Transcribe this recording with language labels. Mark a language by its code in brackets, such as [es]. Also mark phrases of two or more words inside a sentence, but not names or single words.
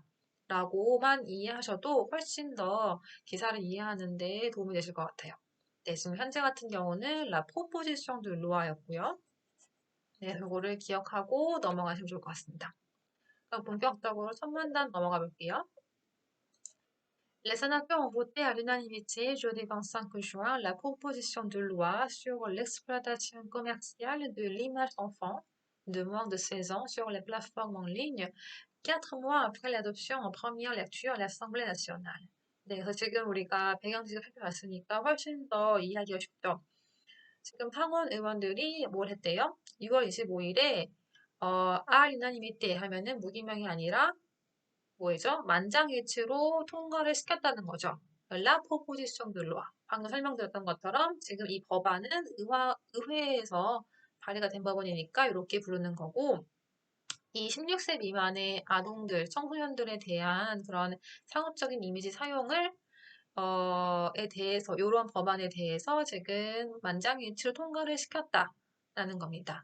[ko] 라고만 이해하셔도 훨씬 더 기사를 이해하는 데 도움이 되실 것 같아요. 네, 지금 현재 같은 경우는 [fr] La Proposition de Loi [ko] 였고요. 네, 그거를 기억하고 넘어가시면 좋을 것 같습니다. 그럼 본격적으로 첫 문단 넘어가 볼게요. [fr] Les sénateurs ont voté à l'unanimité jeudi 25 juin la proposition de loi sur l'exploitation commerciale de l'image d'enfants de moins de 16 ans sur les plateformes en ligne, 4 mois après l'adoption en première lecture à l'Assemblée nationale. [ko] 네, 그래서 지금 우리가 배경지식 살펴봤으니까 훨씬 더 이해하기가 쉽죠. 지금 상원 의원들이 뭘 했대요? 6월 25일에 [fr] à l'unanimité [ko] 하면은 무기명이 아니라 뭐죠? 만장일치로 통과를 시켰다는 거죠. [fr] la proposition de loi [ko] 방금 설명드렸던 것처럼 지금 이 법안은 의회에서 발의가 된 법안이니까 이렇게 부르는 거고 이 16세 미만의 아동들, 청소년들에 대한 그런 상업적인 이미지 사용을 에 대해서 이런 법안에 대해서 지금 만장일치로 통과를 시켰다라는 겁니다.